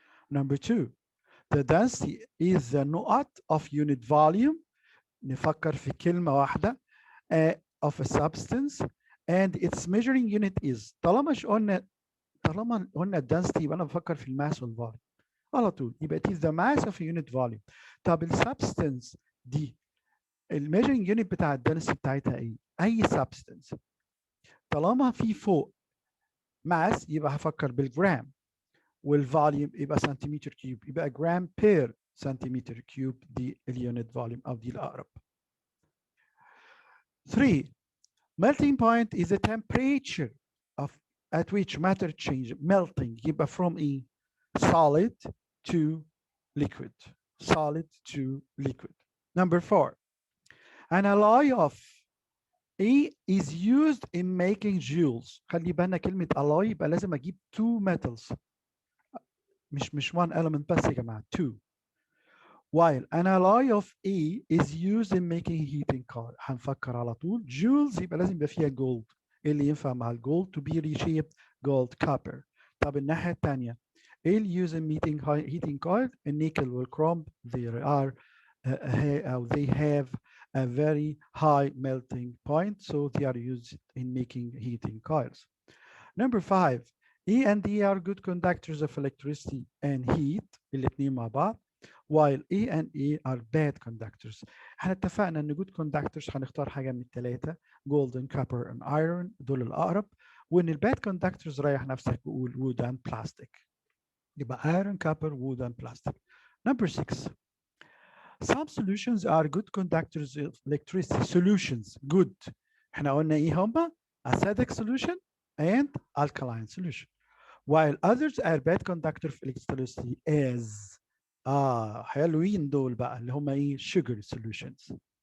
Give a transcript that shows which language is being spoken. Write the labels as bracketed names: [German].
[English] Number 2, the density is the نقط of unit volume، [Arabic] نفكر في كلمة واحدة [English] of a substance and its measuring unit is. [Arabic] طالما قلنا density يبقى انا بفكر في الماس والفوليوم على طول، يبقى [English] it is the mass of a unit volume. [Arabic] طب السبستنس دي الميجرنج يونت بتاع الدنسيتي بتاعتها ايه؟ اي سبستنس طالما في فوق ماس يبقى هفكر بالجرام، والفوليوم يبقى سنتيمتر كيوب، يبقى جرام بير سنتيمتر كيوب دي اليونت فوليوم او دي الاقرب. [English] 3, melting point is the temperature of at which matter change. melting يبقى from a solid to liquid. solid to liquid. Number 4, an alloy of A is used in making jewels. [Arabic] خلي بالنا كلمة alloy يبقى لازم أجيب two metals، مش one element بس يا جماعة، two. [English] While an alloy of A is used in making heating coil. [Arabic] هنفكر على طول jewels يبقى لازم يبقى فيها gold. إيه اللي ينفع مع الجولد؟ [English] to be reshaped gold copper. [Arabic] طب الناحية الثانية إيه اللي used in heating coil؟ النيكل والكروم [English] they are they have a very high melting point, so they are used in making heating coils. Number 5, E and D are good conductors of electricity and heat [Arabic] الاثنين مع بعض، [English] while E and E are bad conductors. [Arabic] احنا اتفقنا ان good conductors هنختار حاجه من الثلاثه golden copper and iron دول الاقرب، وان الباد conductors ريح نفسك وقول [English] wood and plastic. يبقى iron copper wood and plastic. Number 6, some solutions are good conductors of electricity. solutions good [Arabic] احنا قلنا ايه هما؟ [English] acidic solution and alkaline solution, while others are bad conductor of electricity as [Arabic] حلوين دول بقى اللي هما ايه؟ [English] sugar solutions.